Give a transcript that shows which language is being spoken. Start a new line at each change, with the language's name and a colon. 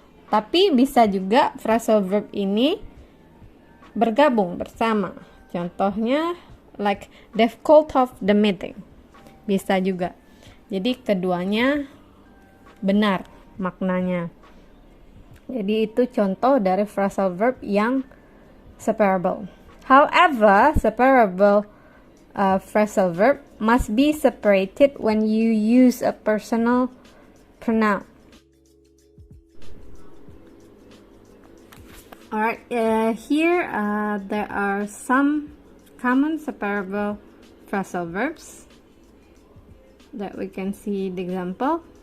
Indonesian: Tapi bisa juga phrasal verb ini bergabung bersama. Contohnya
English: like they've called off the meeting.
Indonesian: Bisa juga. Jadi keduanya benar maknanya. Jadi itu contoh dari phrasal verb yang separable.
English: However, separable phrasal verb must be separated when you use a personal pronoun. Alright, here there are some common separable phrasal verbs that we can see the example.